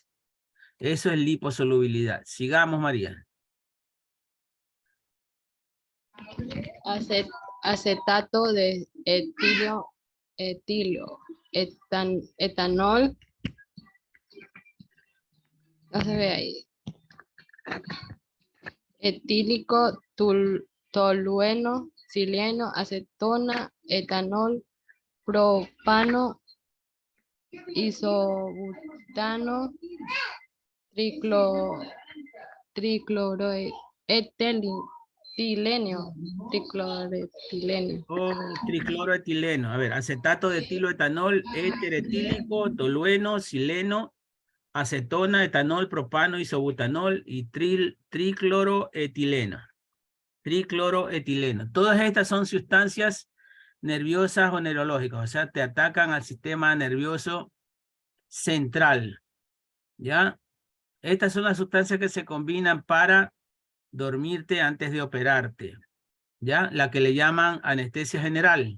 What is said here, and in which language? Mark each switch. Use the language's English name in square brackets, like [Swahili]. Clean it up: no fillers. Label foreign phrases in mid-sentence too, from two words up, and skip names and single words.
[Spanish] Eso es liposolubilidad. Sigamos, María. Acetato de etanol. No se ve ahí. Etílico, tolueno, sileno, acetona, etanol, propano, isobutano, tricloroetileno. Tricloroetileno. A ver, acetato de etiloetanol, éter etílico, tolueno, sileno, acetona, etanol, propano, isobutanol y tricloroetileno. Tricloroetileno. Todas estas son sustancias nerviosas o neurológicas, o sea, te atacan al sistema nervioso central. ¿Ya? Estas son las sustancias que se combinan para dormirte antes de operarte. ¿Ya? La que le llaman anestesia general.